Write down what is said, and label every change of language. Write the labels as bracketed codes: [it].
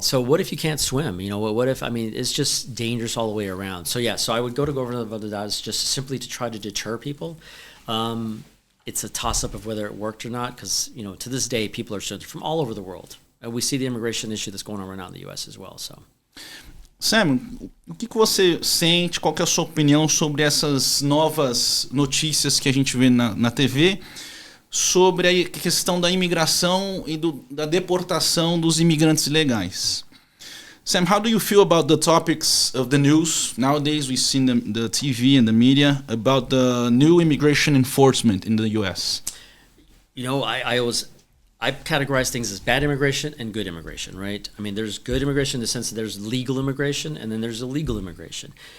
[en] So what if you can't swim? You know, what if, I mean, it's just dangerous all the way around. So yeah, so I would go to Governor Valadares just simply to try to deter people. It's a toss-up of whether it worked or not, because, you know, to this day, people are still from all over the world. And we see the immigration issue that's going on right now in the U.S. as well, so. [pt] Sam, o que você sente, qual que é a sua opinião sobre essas novas notícias que a gente vê na TV sobre a questão da imigração e da deportação dos imigrantes ilegais? [en] Sam, how do you feel about the topics of the news? Nowadays we see the TV and the media about the new immigration enforcement in the U.S. You know, I categorize things as bad immigration and good immigration, right? I mean, there's good immigration in the sense that there's legal immigration, and then there's illegal immigration.